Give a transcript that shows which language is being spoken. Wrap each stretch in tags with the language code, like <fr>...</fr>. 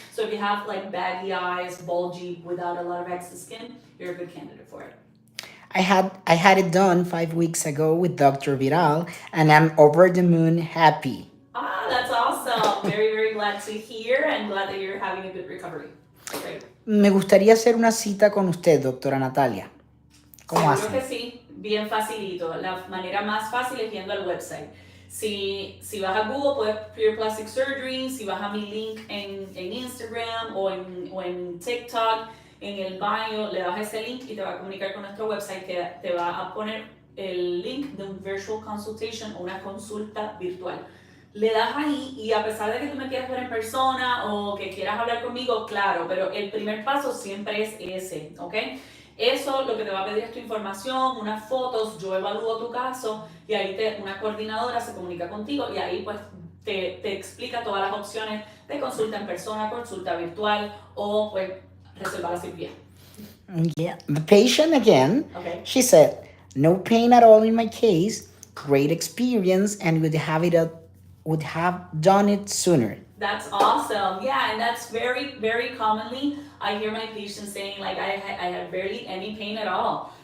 <en>So if you have like baggy eyes, bulgy, without a lot of excess skin, you're a good candidate for it. I had it done 5 weeks ago with Dr. Vidal, and I'm over the moon happy. Ah, that's awesome. Very, very glad to hear, and glad that you're having a good recovery. Great.</en> <es>Me gustaría hacer una cita con usted, doctora Natalia. ¿Cómo hace? Seguro que sí, bien facilito. La manera más fácil es yendo al website. Si vas a Google, puedes escribir</es> <en>plastic surgery.</en> <es>Si vas a mi link en Instagram o en TikTok, en el bio, le das ese link y te va a comunicar con nuestro website, que te va a poner el link de un</es> <en>virtual consultation</en> <es>o una consulta virtual. Le das ahí, y a pesar de que tú me quieras ver en persona o que quieras hablar conmigo, claro, pero el primer paso siempre es ese, ¿ok? Eso lo que te va a pedir es tu información, unas fotos, yo evalúo tu caso y ahí una coordinadora se comunica contigo y ahí pues te explica todas las opciones de consulta en persona, consulta virtual o pues reservar la cirugía.</es> <en>Yeah, the patient again, Okay. she said, no pain at all in my case, great experience, and would have done it sooner. That's awesome. Yeah, and that's very, very commonly I hear my patients saying like I had barely any pain at all.</en>